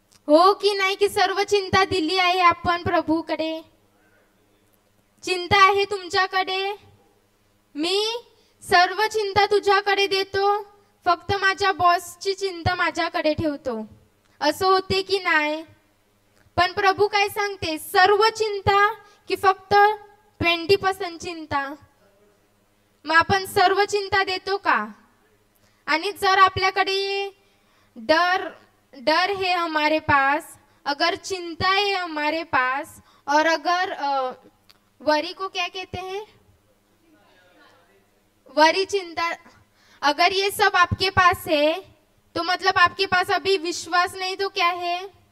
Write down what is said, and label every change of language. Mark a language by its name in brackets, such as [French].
[Marathi] हो की नाही की सर्व चिंता दिली आहे आपण प्रभूकडे? चिंता आहे तुमच्याकडे, मी सर्व चिंता तुझ्याकडे देतो, फक्त माझ्या बॉसची चिंता माझ्याकडे ठेवतो, असं होते की नाही? पण प्रभू काय सांगते? सर्व चिंता की फक्त 20% चिंता? मग आपण सर्व चिंता देतो का? आणि जर आपल्याकडे [Hindi] डर है हमारे पास, अगर चिंता है हमारे पास, और अगर वरी को क्या कहते हैं? वरी, चिंता, अगर ये सब आपके पास है तो मतलब आपके पास अभी विश्वास नहीं, तो क्या है?